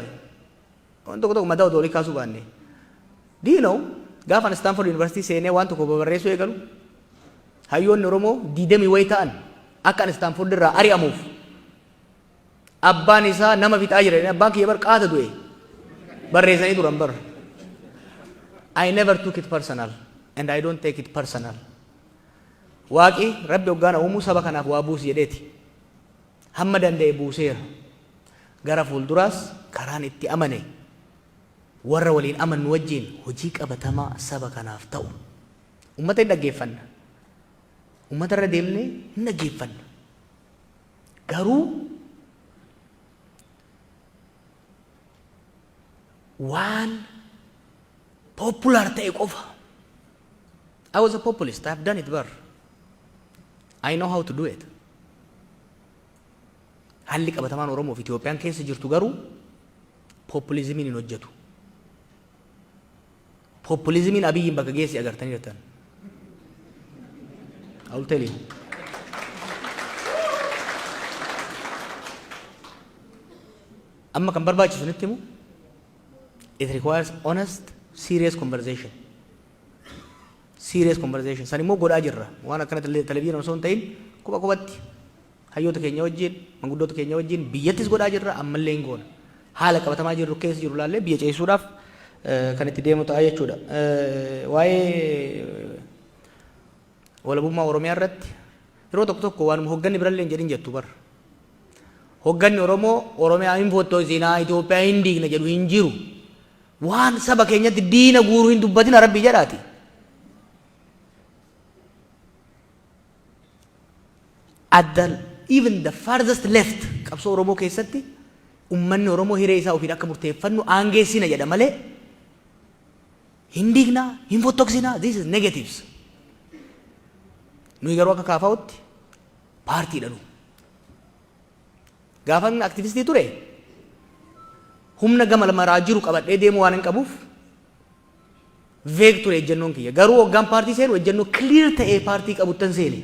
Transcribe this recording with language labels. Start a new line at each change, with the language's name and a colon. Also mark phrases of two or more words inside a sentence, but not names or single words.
Oromo: Waan tokko mataa otoo olii kaasuu baanne. Diinoo gaafa Stanford University seenee waan tokko barreessuu eegalu hayyoonni Oromoo 20 wayi ta'an akka Stanford irraa ari'amuuf abbaan isaa nama fixaa jira abbaan kiyya bar qaata du'e barreessanii turan bar.
English: I never took it personal and I don't take it personal.
Oromo: Waaqi rabbi hoggaana uumuu saba kanaaf waa buusi jedheeti. Hamma danda'e buuseera. Gara fuulduraas karaan itti amane warra waliin amannu wajjin hojii qabatamaa saba kanaaf ta'u. Uummata hin dhaggeeffanna. Uummata irra deemnee hin dhaggeeffanna. Garuu waan popular ta'e qofa.
English: I was a populist. I have done it bar. I know how to do it.
Oromo: Halli qabatamaan Oromoo fi Itoophiyaan keessa jirtu garuu populizimiin hin hojjetu. Populizimiin Abiyyiin bakka geessi agartanii jirtan.
English: I will tell you.
Oromo: Amma kan barbaachisu nutti himu,
English: it requires honest, serious conversation. Serious conversation.
Oromo: San immoo godhaa jirra. Waan akkana televizyinii osoo hin ta'in quba qubatti hayyoota keenya wajjin, manguddoota keenya wajjin biyyattis godhaa jirra, ammallee hin goona. Haala qabatamaa jirru keessa jiru laallee biyya ceesisuudhaaf kan itti deemu ta'a jechuudha. Waa'ee walabummaa Oromiyaa irratti yeroo tokko tokko waanuma hogganni birallee hin jedhin jettu bara. Hogganni Oromoo Oromiyaa hin foottoisinaa Itoophiyaa hin diigna jedhu hin jiru. Waan saba keenyatti diina guuruu hin dubbatin Rabbi jedhaati.
English: Even the farthest left
Oromo: qabsoo Oromoo keessatti ummanni Oromoo hiree isaa ofiin akka murteeffannu aangeessina jedha malee hin diignaa hin fottoksinaa.
English: This is negatives.
Oromo: Nuyi garuu akka kaafaa'utti paartiidha nu. Gaafan aktivistii ture humna gama maraa jiru qabadhee deemu waan hin qabuuf veeg ture ejjennoon kiyya. Garuu hoggaan paartii seenu ejjennoo clear ta'ee paartii qabuttan seene.